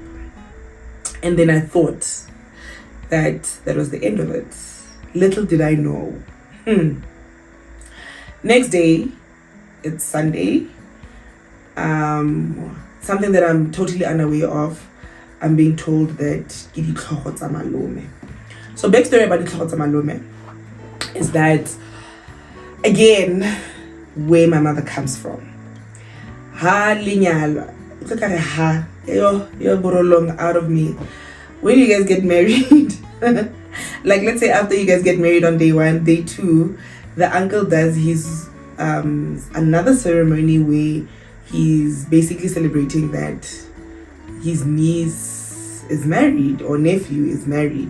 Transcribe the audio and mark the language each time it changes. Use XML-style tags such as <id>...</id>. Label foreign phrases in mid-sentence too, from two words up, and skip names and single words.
<en>And then I thought that was the end of it. Little did I know. Next day, it's Sunday. Something that I'm totally unaware of. I'm being told that</en> <tn>ke ditlhogo tsa malome.</tn> <en>So backstory about</en> <tn>ditlhogo tsa malome</tn> <en>is that, again, where my mother comes from.</en> <tn>Ha linyala.</tn> <en>You're borolong out of me. When you guys get married, like let's say after you guys get married on day 1, day 2, the uncle does his another ceremony where he's basically celebrating that his niece is married or nephew is married.</en>